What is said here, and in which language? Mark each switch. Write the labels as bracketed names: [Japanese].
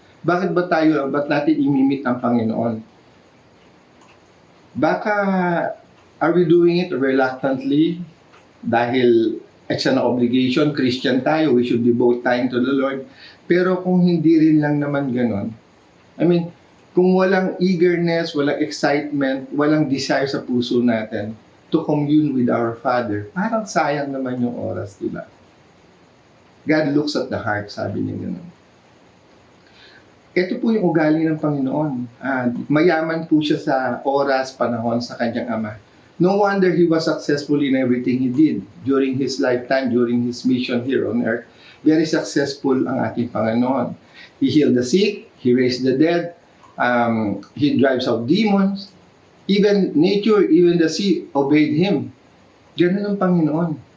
[Filipino] Ba't natin imimit ang Panginoon? [English] Baka, are we doing it reluctantly? [Filipino] Dahil extra na obligation, Christian tayo, [English] we should devote time to the Lord. [Filipino] Pero kung hindi rin lang naman ganon, kung walang eagerness, walang excitement, walang desire sa puso natin [English] to commune with our Father, [Filipino] parang sayang naman yung oras, di ba? [English] God looks at the heart, [Filipino] sabi niya gano'n. Ito po yung ugali ng Panginoon. Mayaman po siya sa oras, panahon sa kanyang Ama. [English] No wonder He was successful in everything He did during His lifetime, during His mission here on earth. Very successful [Filipino] ang ating Panginoon. [English] He healed the sick, He raised the dead, He drives out demons. Even nature, even the sea obeyed Him. [Filipino] Ganun ang Panginoon.